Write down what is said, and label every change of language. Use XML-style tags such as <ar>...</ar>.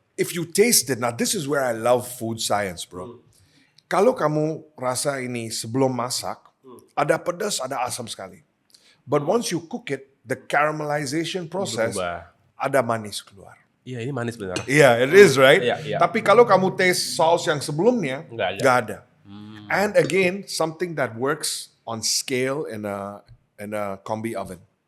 <en>If you taste it, now this is where I love food science, bro.</en> <id>Kalau kamu rasa ini sebelum masak, ada pedas, ada asam sekali.</id> <en>But once you cook it, the caramelization process,</en> <id>Berubah. ada manis keluar. Iya, ini manis benar.</id> <en>Yeah, it is, right?</en> <id>Iya. Tapi kalau kamu taste saus yang sebelumnya, Nggak ada. nggak ada.</id> <en>And again, something that works on scale in a combi oven.</en>